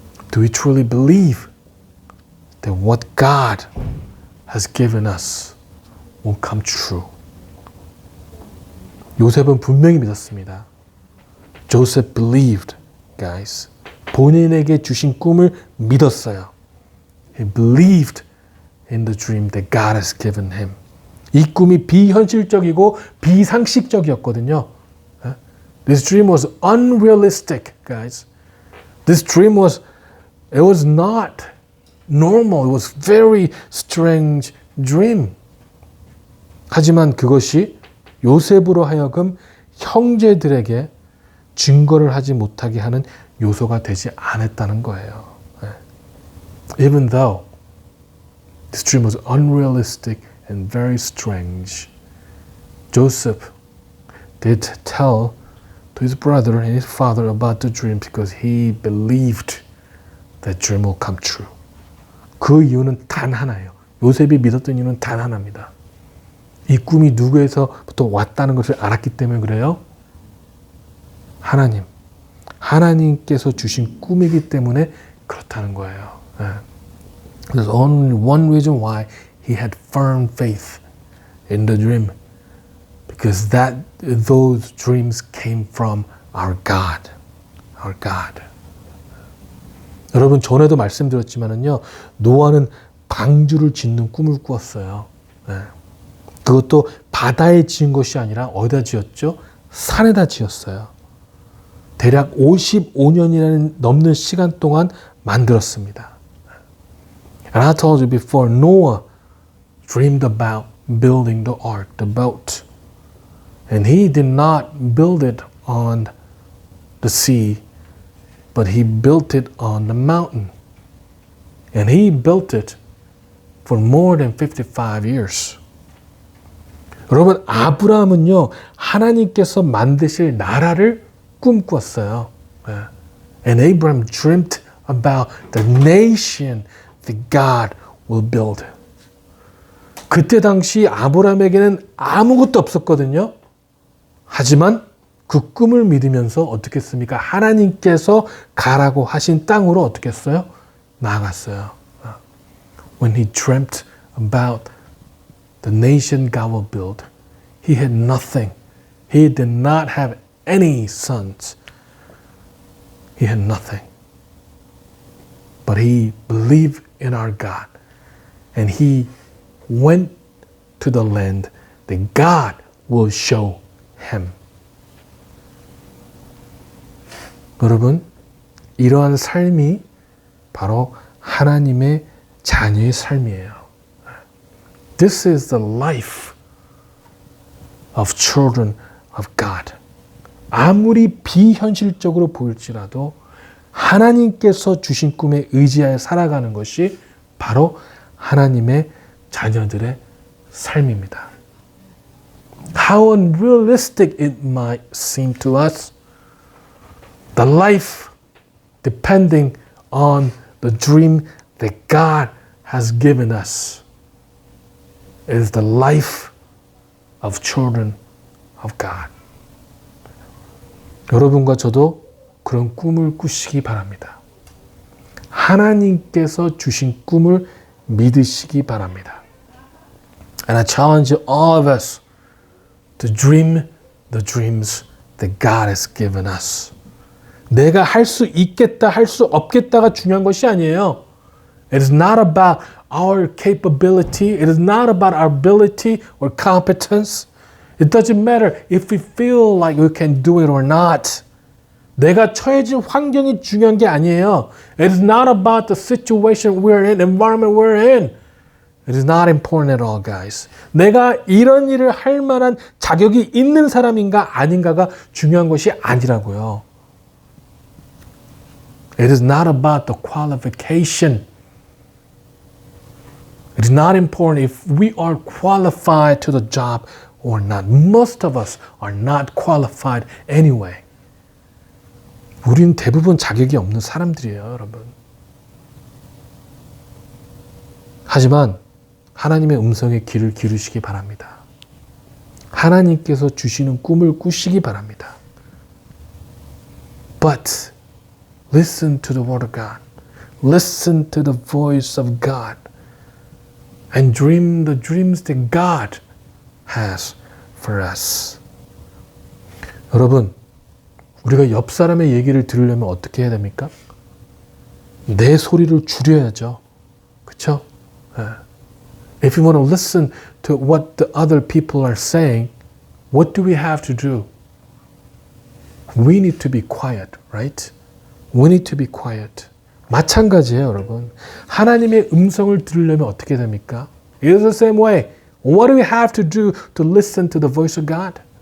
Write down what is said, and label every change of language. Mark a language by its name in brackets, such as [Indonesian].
[English] Do we truly believe that what God has given us will come true? [Korean] 요셉은 분명히 믿었습니다. [English] Joseph believed, guys. [Korean] 본인에게 주신 꿈을 믿었어요. [English] He believed in the dream that God has given him. [Korean] 이 꿈이 비현실적이고 비상식적이었거든요. [English] This dream was unrealistic, guys. This dream was not normal. It was very strange dream. [Korean] 하지만 그것이 요셉으로 하여금 형제들에게 증거를 하지 못하게 하는 요소가 되지 않았다는 거예요. [English] Even though this dream was unrealistic and very strange, Joseph did tell to his brother and his father about the dream because he believed that dream will come true. [Korean] 그 이유는 단 하나예요. 요셉이 믿었던 이유는 단 하나입니다. 이 꿈이 누구에서부터 왔다는 것을 알았기 때문에 그래요. 하나님께서 주신 꿈이기 때문에 그렇다는 거예요. [English] There's only one reason why he had firm faith in the dream, because those dreams came from our God. Our God. [Korean] 여러분 전에도 말씀드렸지만은요, 노아는 방주를 짓는 꿈을 꾸었어요. 그것도 바다에 지은 것이 아니라 어디다 지었죠? 산에다 지었어요. 대략 55년이라는 넘는 시간 동안 만들었습니다. [English] And I told you before, Noah dreamed about building the ark, the boat. And he did not build it on the sea, but he built it on the mountain. And he built it for more than 55 years. [Korean] 여러분, 아브라함은요, 하나님께서 만드실 나라를 꿈꾸었어요. [English] And Abraham dreamt about the nation that God will build. [Korean] 그때 당시 아브라함에게는 아무것도 없었거든요. 하지만 그 꿈을 믿으면서 어떻게 했습니까? 하나님께서 가라고 하신 땅으로 어떻게 했어요? 나아갔어요. [English] When he dreamt about the nation God will build, he had nothing. He did not have any sons. He had nothing. But he believed in our God. And he went to the land that God will show him. [Korean] 여러분, 이러한 삶이 바로 하나님의 자녀의 삶이에요. [English] This is the life of children of God. [Korean] 아무리 비현실적으로 보일지라도 하나님께서 주신 꿈에 의지하여 살아가는 것이 바로 하나님의 자녀들의 삶입니다. [English] How unrealistic it might seem to us, the life depending on the dream that God has given us is the life of children of God. [Korean] 여러분과 저도 그런 꿈을 꾸시기 바랍니다. 하나님께서 주신 꿈을 믿으시기 바랍니다. [English] And I challenge all of us to dream the dreams that God has given us. [Korean] 내가 할 수 있겠다, 할 수 없겠다가 중요한 것이 아니에요. [English] It is not about our capability. It is not about our ability or competence. It doesn't matter if we feel like we can do it or not. [Korean] 내가 처해진 환경이 중요한 게 아니에요. [English] It is not about the situation we're in, environment we're in. It is not important at all, guys. [Korean] 내가 이런 일을 할 만한 자격이 있는 사람인가 아닌가가 중요한 것이 아니라고요. [English] It is not about the qualification. It is not important if we are qualified to the job or not. Most of us are not qualified anyway. [Korean] 우린 대부분 자격이 없는 사람들이에요, 여러분. 하지만 하나님의 음성에 귀를 기르시기 바랍니다. 하나님께서 주시는 꿈을 꾸시기 바랍니다. [English] But listen to the word of God. Listen to the voice of God. And dream the dreams that God has for us. [Korean] 여러분, 우리가 옆 사람의 얘기를 들으려면 어떻게 해야 됩니까? 내 소리를 줄여야죠. 그렇죠? [English] If you want to listen to what the other people are saying, what do we have to do? We need to be quiet, right? We need to be quiet. [Korean] 마찬가지예요, 여러분. 하나님의 음성을 들으려면 어떻게 됩니까? [English] It is the same way. What do we have to do to listen to the voice of God?